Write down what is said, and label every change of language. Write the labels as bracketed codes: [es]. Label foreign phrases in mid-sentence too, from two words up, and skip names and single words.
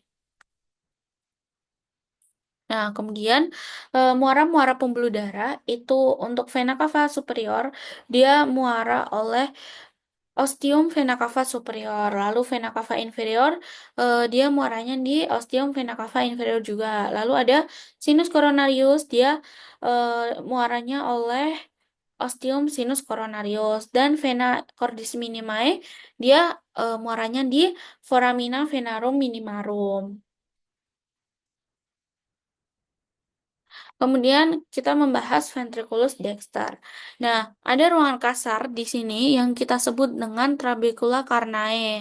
[id] Nah, kemudian muara-muara pembuluh darah itu untuk vena cava superior dia muara oleh ostium vena cava superior. Lalu vena cava inferior dia muaranya di ostium vena cava inferior juga. Lalu ada sinus coronarius dia muaranya oleh ostium sinus coronarius dan vena cordis minimae dia muaranya di foramina venarum minimarum. Kemudian kita membahas ventriculus dexter. Nah, ada ruangan kasar di sini yang kita sebut dengan trabecula carnae.